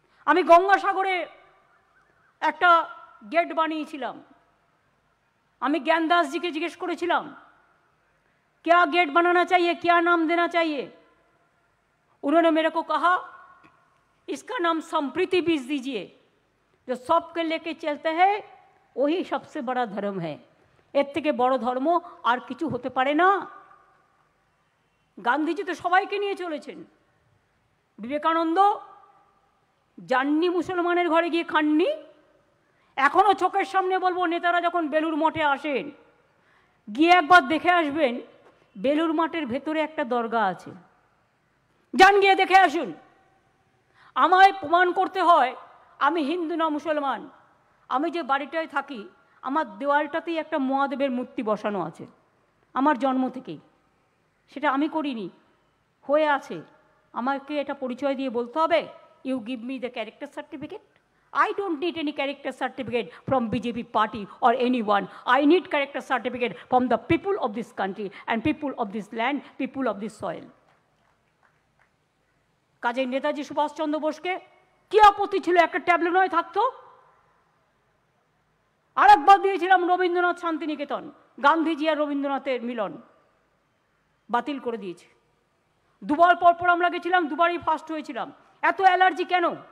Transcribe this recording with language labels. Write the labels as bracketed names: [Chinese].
[Bangla] আমি গঙ্গাসাগরে একটা गेट বানিয়েছিলাম। আমি [Hindi] ज्ञानदास जी के जिज्ञेस [Bangla] করেছিলাম [Hindi] क्या गेट बनाना चाहिए, क्या नाम देना चाहिए? उन्होंने मेरे को कहा इसका नाम संप्रीति बीज दीजिए, जो सबके लेके चलते हैं वही सबसे बड़ा धर्म है। [Bangla] এর থেকে বড় ধর্ম আর কিছু হতে পারে না। গান্ধীজি তো সবাইকে নিয়ে চলেছেন। বিবেকানন্দ যাননি মুসলমানের ঘরে গিয়ে খাননি। এখনো চোখের সামনে বলবো, নেতারা যখন বেলুর মঠে আসেন গিয়ে একবার দেখে আসবেন, বেলুর মঠের ভেতরে একটা দরগা আছে, যান গিয়ে দেখে আসুন। আমায় প্রমাণ করতে হয় আমি হিন্দু না মুসলমান। আমি যে বাড়িটায় থাকি আমার দেওয়ালটাতেই একটা মহাদেবের মূর্তি বসানো আছে আমার জন্ম থেকেই। সেটা আমি করিনি, হয়ে আছে। আমাকে এটা পরিচয় দিয়ে বলতে হবে [English] You give me the character certificate. I don't need any character certificate from BJP party or anyone. I need character certificate from the people of this country and people of this land, people of this soil. [Bangla] কাজে নেতাজি সুভাষ চন্দ্র বোসকে কি আপত্তি ছিল একটা tablet থাকতো? আরেকবার দিয়েছিলাম রবীন্দ্রনাথ শান্তিনিকেতন, গান্ধীজি আর রবীন্দ্রনাথের মিলন বাতিল করে দিয়েছে। দুবার পরপর আমরা গেছিলাম, দুবারই ফার্স্ট হয়েছিলাম। এত অ্যালার্জি কেন?